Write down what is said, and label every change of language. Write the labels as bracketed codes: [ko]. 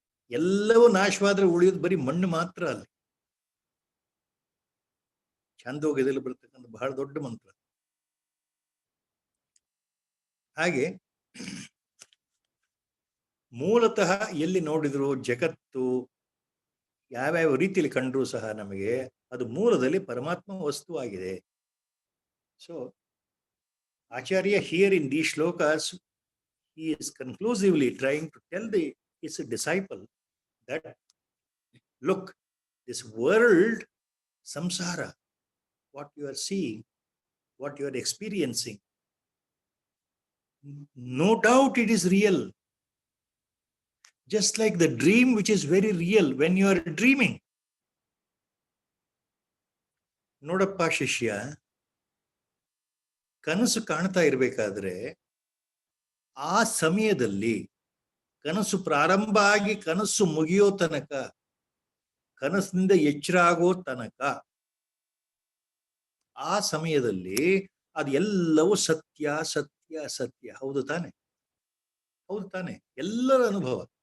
[kn] ಎಲ್ಲವೂ ನಾಶವಾದ್ರೆ ಉಳಿಯೋದು ಬರೀ ಮಣ್ಣು ಮಾತ್ರ. ಅಲ್ಲಿ ಛಾಂದೋಗ್ಯದಲ್ಲಿ ಬರ್ತಕ್ಕಂಥ ಬಹಳ ದೊಡ್ಡ ಮಂತ್ರ. ಹಾಗೆ ಮೂಲತಃ ಎಲ್ಲಿ ನೋಡಿದ್ರು ಜಗತ್ತು ಯಾವ್ಯಾವ ರೀತಿಯಲ್ಲಿ ಕಂಡ್ರೂ ಸಹ ನಮಗೆ ಅದು ಮೂಲದಲ್ಲಿ ಪರಮಾತ್ಮ ವಸ್ತುವಾಗಿದೆ. [en] So Acharya here in these shlokas, he is conclusively trying to tell his disciple that, look, this world, samsara, what you are seeing, what you are experiencing, no doubt it is real. Just like the dream which is very real when you are dreaming. [kn] ನೋಡಪ್ಪ ಶಿಷ್ಯ, ಕನಸು ಕಾಣ್ತಾ ಇರಬೇಕಾದ್ರೆ ಆ ಸಮಯದಲ್ಲಿ ಕನಸು ಪ್ರಾರಂಭ ಆಗಿ ಕನಸು ಮುಗಿಯೋ ತನಕ, ಕನಸಿನಿಂದ ಎಚ್ಚರ ಆಗೋ ತನಕ, ಆ ಸಮಯದಲ್ಲಿ ಅದೆಲ್ಲವೂ ಸತ್ಯ ಸತ್ಯ ಸತ್ಯ. ಹೌದು ತಾನೆ? ಹೌದು ತಾನೆ? ಎಲ್ಲರ ಅನುಭವ.